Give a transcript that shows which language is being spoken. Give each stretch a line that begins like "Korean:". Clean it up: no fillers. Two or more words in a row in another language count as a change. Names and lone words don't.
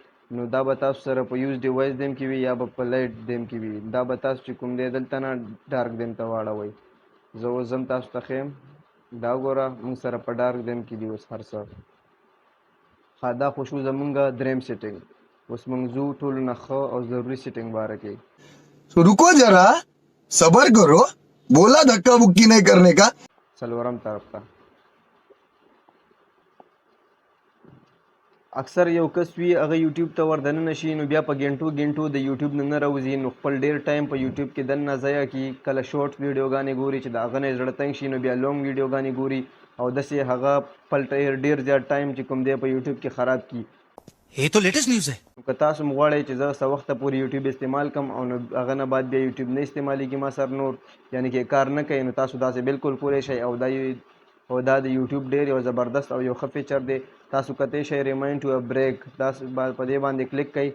Pashto: نو دا به تاسو سره په
English: use device theme
Pashto: کې وي یا به په
English: light theme
Pashto: کې وي. دا به تاسو چې کوم دی دلته نه
English: dark theme
Pashto: ته واړوئ. زه اوس ځم تاسو ته ښیم دا ګوره موږ سره په
English: dark theme
Pashto: کې دي اوس هر څه. دا خو شو زمونږ دریم سیټینګ. اوس موږ ځو ټولو نه ښه او ضروري سیټینګ باره کې.
Hindi: रुको जरा सबर करो बोला धक्का बुक्की नहीं करने का.
Pashto: څلورم طرف ته اکثر یو کس وي هغه یوټیوب ته ور دننه شي نو بیا په ګنټو د یوټیوب نه راوځي نو خپل ډېر ټایم په یوټیوب کې دننه ضایع کړي. کله شورټ ویډیوګانې ګوري چې د هغه نه یې زړه تنګ شي نو بیا لونګ ویډیوګانې ګوري او داسې هغه خپل ډېر زیات ټایم چې کوم دی په یوټیوب کې خراب کړي.
Hindi: ये تو लेटेस्ट न्यूज़ है
Pashto: که تاسو هم غواړئ چې زه څه وخته پورې یوټیوب استعمال کړم او نو هغه نه بعد بیا یوټیوب نه استعمالیږي ما سره نور یعنې کې کار نه کوي نو تاسو داسې بالکل کولی شئ او دا د یوټیوب ډېر یو زبردست او یو ښه فیچر دی. تاسو کتی شئ
English: remind to a break
Pashto: تاسو په دې باندې کلیک کوئ.